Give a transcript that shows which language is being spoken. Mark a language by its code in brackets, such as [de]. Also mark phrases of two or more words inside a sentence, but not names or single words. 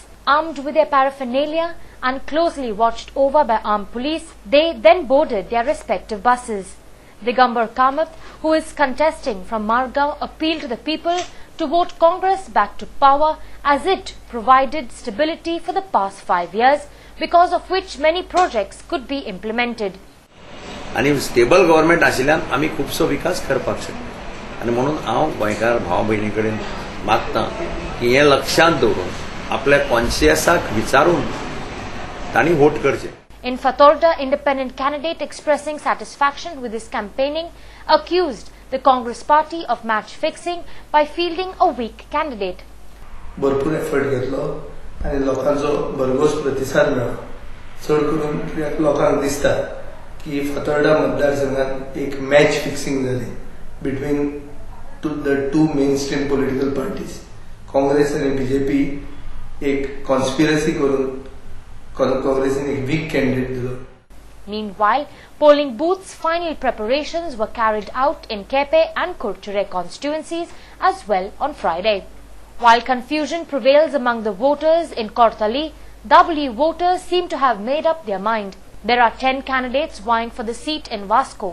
[en] Armed with their paraphernalia and closely watched over by armed police, they then boarded their respective buses. Digambar Kamath, who is contesting from Margao, appealed to the people to vote Congress back to power as it provided stability for the past 5 years, because of which many projects could be implemented. [kok] आणि [en] stable government [kok] आशिल्ल्यान आमी खूबसो विकास करपाक शकता आनी म्हणून हांव गोंयकार भाव भयणी कडेन मागतां की हें लक्षांत दवरून आपल्या कॉन्शियसाक विचारून तांणी वोट करचें. [en] In Fatorda, independent candidate expressing satisfaction with his campaigning accused the Congress party of match fixing by fielding a weak candidate. [kok] भरपूर एफर्ट घेतलो आनी लोकांचो भरघोस प्रतिसाद मेळ्ळो. चड करून लोकांक दिसता की फातोर्डा मतदारसंघात एक [en] match fixing [kok] जाली [en] between the 2 main stream political parties. [kok] काँग्रेस आणि बीजेपी एक कॉन्स्पिरसी करून काँग्रेसीन एक [en] weak candidate [kok] दिलो. [en] Meanwhile, polling booths' final preparations were carried out in Kepe and Kurchure constituencies as well on Friday. While confusion prevails among the voters in Kortali, Doubly, voters seem to have made up their mind. There are 10 candidates vying for the seat in Vasco.